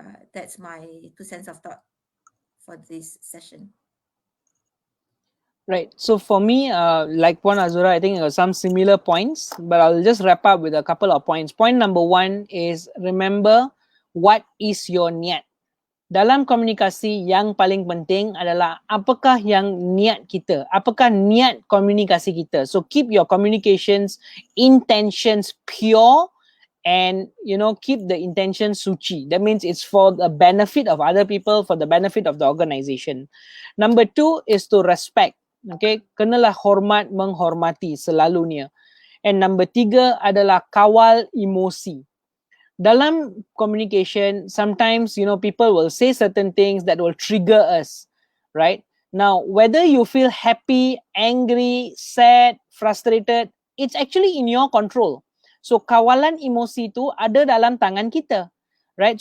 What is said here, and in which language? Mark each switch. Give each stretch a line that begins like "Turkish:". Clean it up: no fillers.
English: That's my 2 cents of thought for this session. Right. So for me, like Puan Azura, I think there are some similar points, but I'll just wrap up with a couple of points. Point number 1 is remember what is your niat.
Malay: Dalam komunikasi yang paling penting adalah apakah yang niat kita, apakah niat komunikasi kita.
English: So keep your communications intentions pure and keep the intention suci. That means it's for the benefit of other people, for the benefit of the organization. Number 2 is to respect. Okay,
Malay: kenalah hormat menghormati selalunya.
English: And number 3
Malay: adalah kawal emosi.
English: Dalam communication, sometimes people will say certain things that will trigger us, right? Now, whether you feel happy, angry, sad, frustrated, it's actually in your control.
Malay: So kawalan emosi itu ada dalam tangan kita, right?